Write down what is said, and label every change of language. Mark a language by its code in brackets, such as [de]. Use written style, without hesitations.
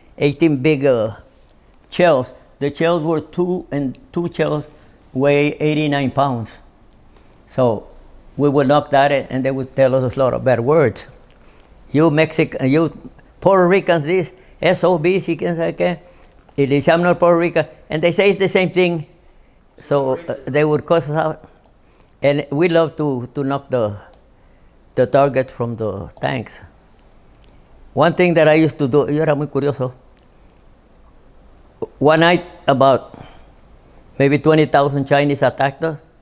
[en] 18 big shells. The shells were two shells weigh 89 pounds. So we would knock that in, and they would tell us a lot of bad words. You Puerto Ricans, this, SOBs, [es] y quién sabe qué. Y le decían, [en] I'm not Puerto Rican. And they say it's the same thing. So they would cuss us out. And we love to knock the target from the tanks. One thing that I used to do, [es] yo era muy curioso. [en] One night, about maybe 20,000 Chinese attacked us.